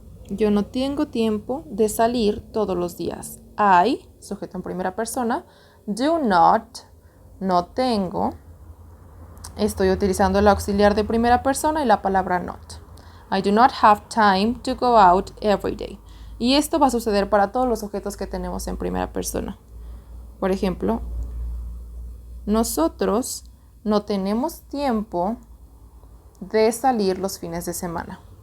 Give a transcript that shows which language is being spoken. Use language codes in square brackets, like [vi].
[es] Yo no tengo tiempo de salir todos los días. I, sujeto en primera persona, do not, no tengo. Estoy utilizando el auxiliar de primera persona y la palabra not. [en] I do not have time to go out every day. [es] Y esto va a suceder para todos los sujetos que tenemos en primera persona. Por ejemplo, nosotros no tenemos tiempo de salir los fines de semana.